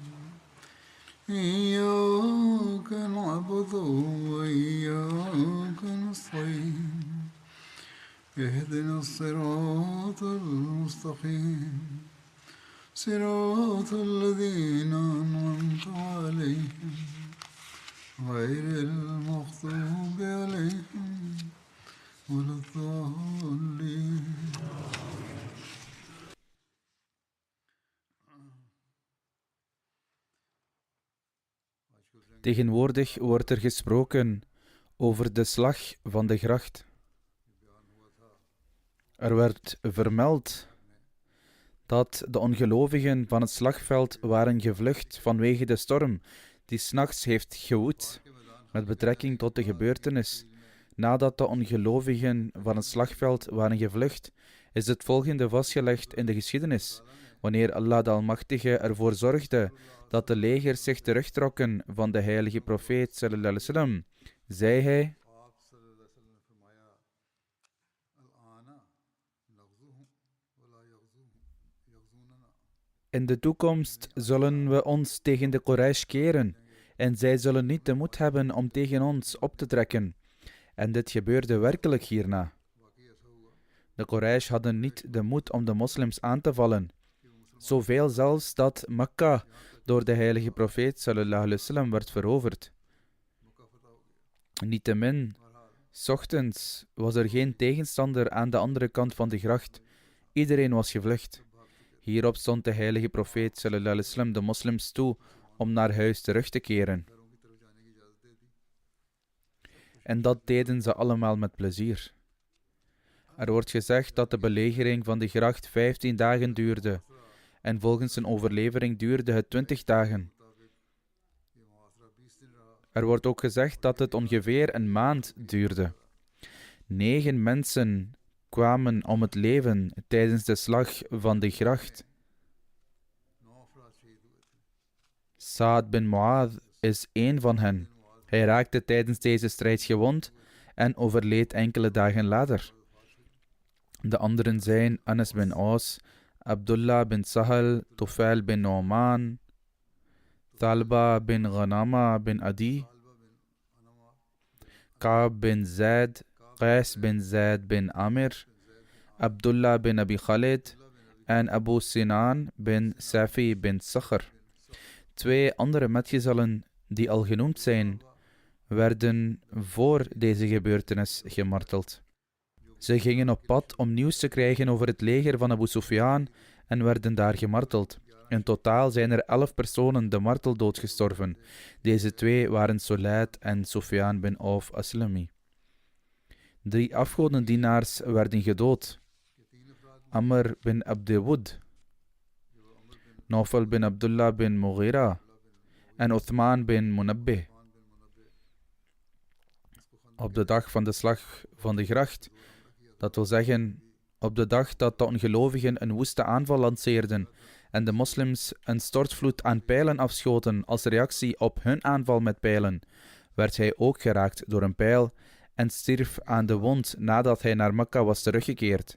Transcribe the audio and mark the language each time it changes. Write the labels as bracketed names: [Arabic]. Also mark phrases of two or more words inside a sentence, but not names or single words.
[Arabic] إياك نعبد وإياك نستعين اهدنا الصراط المستقيم صراط الذين أنعمت عليهم غير المغضوب عليهم ولا الضالين. [Dutch] Tegenwoordig wordt er gesproken over de slag van de gracht. Er werd vermeld dat de ongelovigen van het slagveld waren gevlucht vanwege de storm die 's nachts heeft gewoed. Met betrekking tot de gebeurtenis, nadat de ongelovigen van het slagveld waren gevlucht, is het volgende vastgelegd in de geschiedenis. Wanneer Allah de Almachtige ervoor zorgde dat de legers zich terugtrokken van de heilige profeet [Arabic] صلى الله عليه وسلم, [Dutch] zei hij: in de toekomst zullen we ons tegen de Quraysh keren en zij zullen niet de moed hebben om tegen ons op te trekken. En dit gebeurde werkelijk hierna. De Quraysh hadden niet de moed om de moslims aan te vallen. Zoveel zelfs dat Mekka door de heilige profeet [Arabic] صلى الله عليه وسلم [Dutch] werd veroverd. Niettemin, 's ochtends was er geen tegenstander aan de andere kant van de gracht. Iedereen was gevlucht. Hierop stond de heilige profeet [Arabic] صلى الله عليه وسلم [Dutch] de moslims toe om naar huis terug te keren. En dat deden ze allemaal met plezier. Er wordt gezegd dat de belegering van de gracht 15 dagen duurde. En volgens een overlevering duurde het 20 dagen. Er wordt ook gezegd dat het ongeveer een maand duurde. 9 mensen kwamen om het leven tijdens de slag van de gracht. Sa'ad bin Mu'adh is één van hen. Hij raakte tijdens deze strijd gewond en overleed enkele dagen later. De anderen zijn Anas bin Aus, Abdullah bin Sahal, Tufail bin Nu'man, Thalba bin Ghanama bin Adi, Ka'b bin Zaid, Qais bin Zaid bin Amir, Abdullah bin Abi Khalid en Abu Sinan bin Safi bin Sakhr. 2 andere metgezellen die al genoemd zijn, werden voor deze gebeurtenis gemarteld. Ze gingen op pad om nieuws te krijgen over het leger van Abu Sufyan en werden daar gemarteld. In totaal zijn er 11 personen de marteldood gestorven. Deze 2 waren Sulayd en Sufyan bin Auf Aslami. 3 afgodendienaars werden gedood. Amr bin Abdewud, Nawfal bin Abdullah bin Mughira en Uthman bin Munabbih. Op de dag van de slag van de gracht, dat wil zeggen op de dag dat de ongelovigen een woeste aanval lanceerden en de moslims een stortvloed aan pijlen afschoten als reactie op hun aanval met pijlen, werd hij ook geraakt door een pijl en stierf aan de wond nadat hij naar Mekka was teruggekeerd.